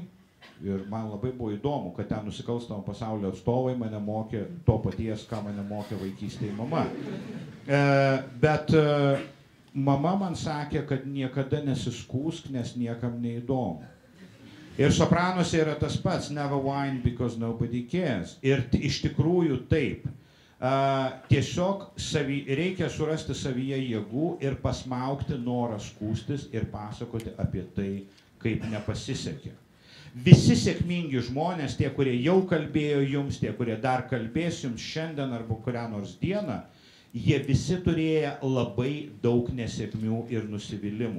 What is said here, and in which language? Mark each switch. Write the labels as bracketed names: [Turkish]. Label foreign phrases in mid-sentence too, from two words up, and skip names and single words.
[Lithuanian] Ir man labai buvo įdomu, kad ten nusikalstamo pasaulio atstovai mane mokė to paties, ką mane mokė vaikystėje mama. Bet mama man sakė, kad niekada nesiskūsk, nes niekam neįdomu. Ir Sopranuose yra tas pats, [English] never whine because nobody cares. [Lithuanian] Ir iš tikrųjų taip. Tiesiog reikia surasti savyje jėgų ir pasmaugti norą skūstis ir pasakoti apie tai, kaip nepasisekė. Visi sėkmingi žmonės, tie, kurie jau kalbėjo jums, tie, kurie dar kalbės jums šiandien arba kurią nors dieną, jie visi turėjo labai daug nesėkmių ir nusivylimų.